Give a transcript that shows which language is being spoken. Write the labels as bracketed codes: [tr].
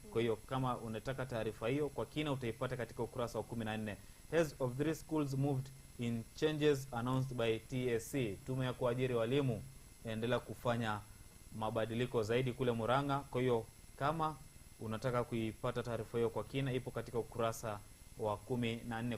[sw] Kwa hiyo kama unataka taarifa hiyo kwa kina utaipata katika ukurasa wa 14. [en] Heads of 3 schools moved in changes announced by TSC. [sw] Tume ya kuajiri walimu endelea kufanya mabadiliko zaidi kule Murang'a. Kwa hiyo kama unataka kuipata taarifa hiyo kwa kina, ipo katika ukurasa wa 14.